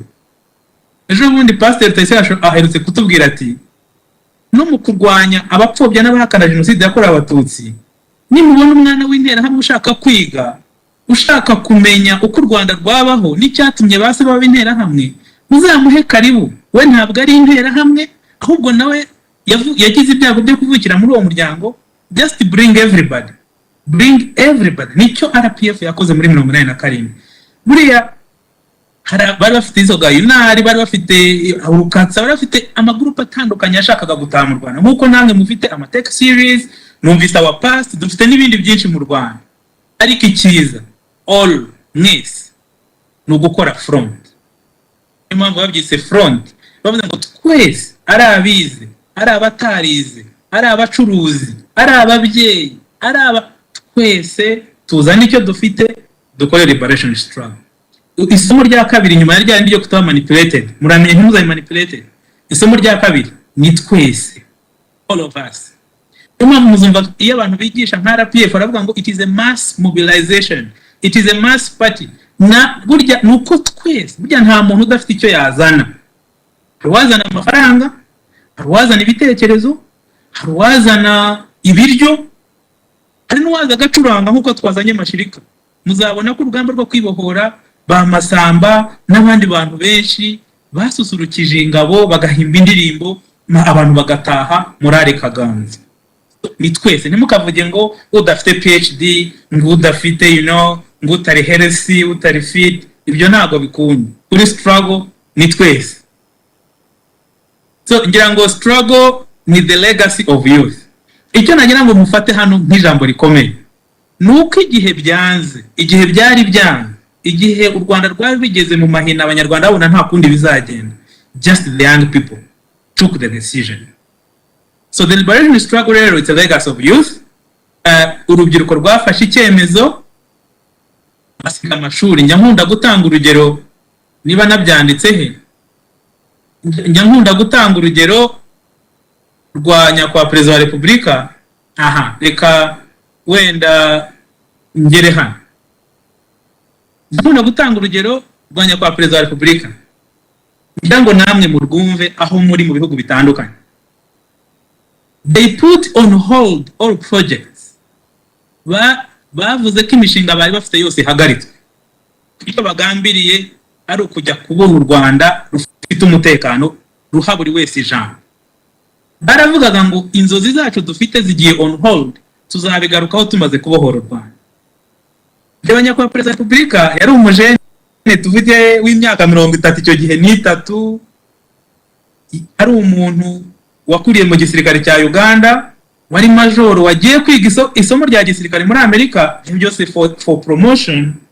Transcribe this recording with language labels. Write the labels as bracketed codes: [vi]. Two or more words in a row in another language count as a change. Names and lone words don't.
[rw] Ejo bundi Pastor Teta aherutse kutubwira ati no mu kurwanya abapfobya n'abahakana Genocide yakorewe Abatutsi nimubona umwana w'intera hamwe ushaka kwiga ushaka kumenya uko u Rwanda rwabaho n'icyatumye base baba intera hamwe muzamuhe karibu. We ntabwo ari intera hamwe ahubwo nawe yagize ibyago byo kuvukira muri uwo muryango. [en] Just bring everybody. [rw] Nicyo RPF yakoze muri 87. Buriya bari bafite izo gayunari, bari bafite urukatsa, bari bafite amagurupe atandukanye yashakaga gutaha mu Rwanda. Nkuko namwe mufite amatech series, numvise [en] our past, [rw] dufite n'ibindi byinshi mu Rwanda. Ariko ikiza all mwese ni ugukora front. Niyo mpamvu babyise front. Bavuze ngo twese ari abize, ari abatarize, ari abacuruzi, ari ababyeyi, ari twese tuzana icyo dufite dukore [en] liberation struggle. [rw] Isomo rya kabiri nyuma ya ryandi ryo kutaba manipulated, muramenye ntimuzayi manipulated. Isomo rya kabiri ni twese, [en] all of us. [rw] Niyo mpamvu muzumva iyo abantu bigisha nka RPF baravuga ngo [en] it is a mass mobilization, it is a mass party. [rw] Na burya nuko twese burya nta muntu udafite icyo yazana. Harwazana amafaranga, harwazana ibitekerezo, harwazana ibiryo, hari n'uwaza agacuranga nkuko twazanye Mashirika. Muzabona ko urugamba rwo kwibohora ba Masamba n'abandi bantu benshi basusurukije ingabo bagahimba indirimbo abantu bagataha murare kaganza. Ni twese ntimukavuge ngo udafite PhD ngo udafite ngo utari healthy utari fit, ibyo ntago bikunda. Kuri struggle ni twese. So ngira ngo struggle ni [en] the legacy of youth. [rw] Icyo nagira ngo mufate hano nk'ijambo rikomeye nuko igihe byanze, igihe byari byanze, igihe u Rwanda rwari bigeze mu mahina abanyarwanda babona nta kundi bizagenda, [en] just the young people took the decision. So the liberation struggle [rw] rero [en] it's a legacy of youth. [rw] Urubyiruko rwafashe icyemezo basiga amashuri. Nyankunda gutanga urugero niba nabyanditse he, nyankunda gutanga urugero rwa nyakwa Perezida wa Repubulika. Reka wenda ngere hano. Nyankunda gutanga urugero rwa nyakwa Perezida wa Repubulika ngira ngo namwe mu rwumve aho muri mu bihugu bitandukanye. [en] They put on hold all projects. [rw] Bavuze ko imishinga bari bafite yose ihagaritswe. Icyo bagambiriye ari ukujya kubona u Rwanda rufite umutekano ruha buri wese ijambo. Baravugaga ngo inzozi zacu dufite zigiye [en] on hold, [rw] tuzabigarukaho tumaze kubohora u Rwanda. Reba nyakwa Perezida wa Repubulika yari umujene tuvite w'imyaka 30 icyo gihe ni 3, ari umuntu wakuriye mu gisirikare cya Uganda, wari majoro wagiye kwiga isomo rya gisirikare muri Amerika, byose [en] for promotion.